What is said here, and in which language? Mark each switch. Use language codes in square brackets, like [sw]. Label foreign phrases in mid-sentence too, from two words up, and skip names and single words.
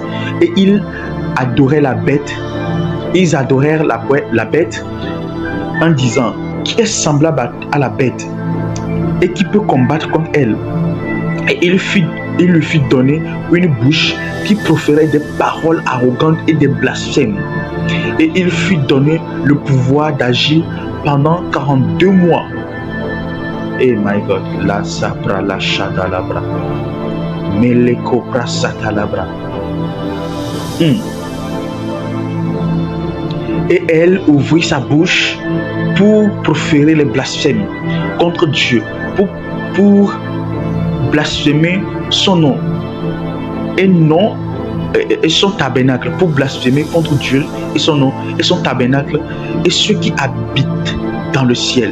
[fr] Et ils adoraient la bête. Ils adorèrent la bête en disant: qui est semblable à la bête et qui peut combattre contre elle? Et il lui fit donner une bouche qui proférait des paroles arrogantes et des blasphèmes. Et il fut donné le pouvoir d'agir pendant 42 mois. [en] Eh my God, la sapra la shadalabra, meleko prasatalabra. [fr] Et elle ouvrit sa bouche pour proférer les blasphèmes contre Dieu, pour blasphémer son nom et son tabernacle, pour blasphémer contre Dieu et son nom et son tabernacle et ceux qui habitent dans le ciel.